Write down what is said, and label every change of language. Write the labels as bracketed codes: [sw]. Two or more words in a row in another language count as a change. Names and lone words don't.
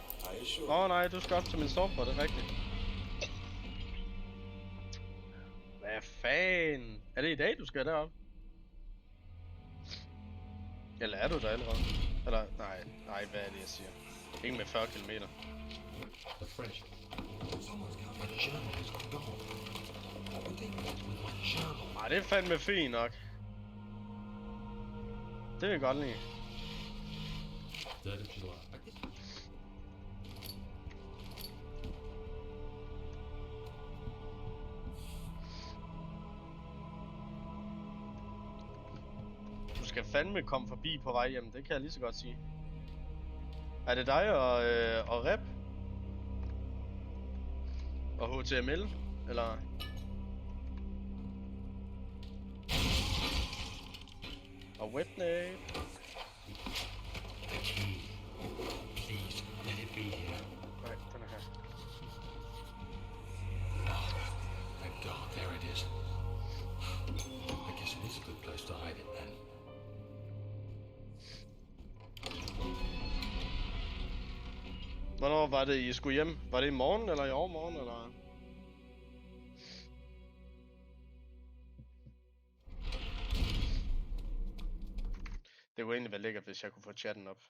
[da] Nej, du skal op til min stopper, det er rigtigt. Hvad fanden? Er det i dag, du skal derop? Eller er du der allerede? Eller, nej, hvad er det, jeg siger? Ikke med 40 km. [en] The French. My journal is gone. What would they want with my journal? [da] Nej, det er fandme fint nok. Det vil jeg godt lide. [en] 3rd of July. [da] Du skal fandme komme forbi på vej hjem, det kan jeg lige så godt sige. Er det dig og Rep? Og HTML? Eller? Og Webnet? [en] The key. Please, let it be here. [da] Nej, den er her. [en] Oh, thank God, there it is. I guess it is a good place to hide it then. [da] Hvornår var det, I skulle hjem? Var det i morgen, eller i overmorgen, eller? Det kunne egentlig være lækkert, hvis jeg kunne få chatten op.